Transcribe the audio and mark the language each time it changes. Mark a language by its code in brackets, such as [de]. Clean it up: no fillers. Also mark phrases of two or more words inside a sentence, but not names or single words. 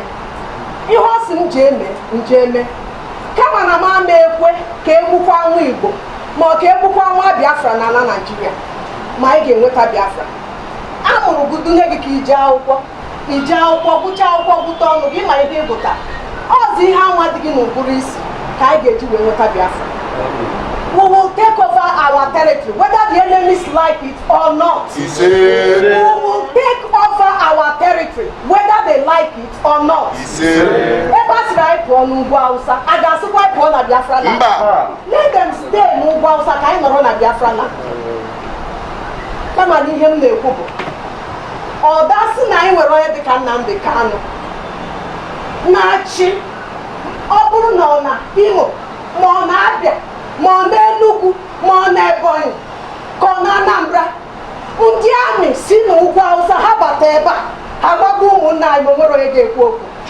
[ig] Ihe ọ sị m ji eme kama na m ama ekwe ka egbukwa nwa Igbo ma ọ ka egbukwa nwa Biafra na Nigeria ma anyị ga-enweta Biafra. A mụrụ gị dunye gị ka ije akwụkwọ gụcha akwụkwọ gụta ọnụ gị ma ihe ịgụta ọzi ihe anwa dị gị n'ụbụrụ isi ka anyị ga-eji wee nweta Biafra. [en] We will take over our territory whether the enemies like it or not. We will take over our territory whether they like it or not. [ig] Ebe a sịrị anyị pụọ n'ugwu Hausa, a ga-asịkwa anyị pụọ na Biafra land. [en] Let them stay [ig] n'ugwu Hausa ka anyị nọrọ na Biafra land. Kama na ihe m na-ekwu bụ ọ dasị na anyị nwere onye dịka Nnamdi Kanu na-achị ọ bụrụ na ọ na Imo ma ọ na Abia ma ọ na Enugu ma ọ na Ebonyi ka ọ na Anambra ndị amị si n'ugwu Awụsa ha bata ebe a ha gbago ụmụnna anyị ma nwere onye ga-ekwu okwu